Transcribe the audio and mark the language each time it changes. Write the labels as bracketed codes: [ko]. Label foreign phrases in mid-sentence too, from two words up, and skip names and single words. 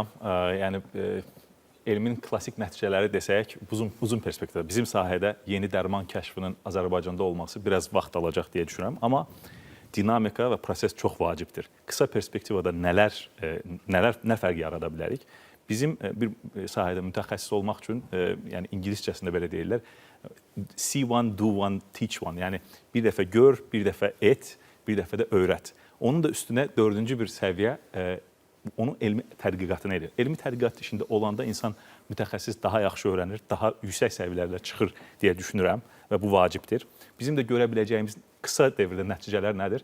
[az] Yəni elmin klassik nəticələri desək, uzun perspektivdə bizim sahədə yeni dərman kəşfinin Azərbaycanda olması biraz vaxt alacaq deyə düşünürəm. Amma dinamika və proses çox vacibdir. Qısa perspektivada nə fərq yarada bilərik? Bizim bir sahədə mütəxəssis olmaq üçün, yəni ingiliscəsində belə deyirlər, [en] see one, do one, teach one. [az] Yəni bir dəfə gör, bir dəfə et, bir dəfə də öyrət. Onun da üstünə dördüncü bir səviyyə onun elmi tədqiqatını edir. Elmi tədqiqat işində olanda insan mütəxəssis daha yaxşı öyrənir, daha yüksək səviyyələrlə çıxır deyə düşünürəm və bu vacibdir. Bizim də görə biləcəyimiz qısa dövrdə nəticələr nədir?